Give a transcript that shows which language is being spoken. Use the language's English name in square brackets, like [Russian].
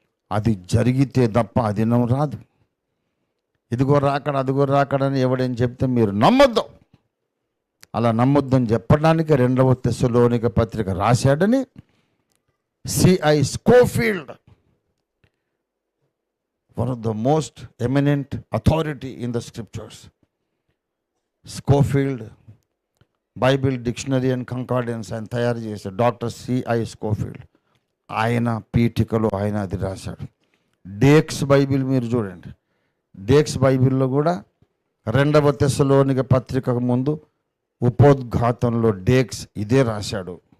[Telugu] అది జరిగితే తప్ప ఆ దినం రాదు. ఇదిగో రాకడ, అదిగో రాకడని ఎవడేం చెప్తే మీరు నమ్మొద్దు. అలా నమ్మొద్దని చెప్పడానికి 2వ తెస్సలోనిక పత్రిక రాశాడని CI Scofield [English] one of the most eminent authority in the scriptures. [Telugu] Scofield Bible dictionary and కంకార్డెన్స్ ఆయన తయారు చేశాడు, డాక్టర్ సిఐ స్కోఫీల్డ్. ఆయన పీఠికలో ఆయన అది రాశాడు. డేక్స్ బైబిల్ మీరు చూడండి, డేక్స్ బైబిల్లో కూడా 2వ తెస్సలోనిక పత్రికకు ముందు ఉపోద్ఘాతంలో డేక్స్ ఇదే రాశాడు.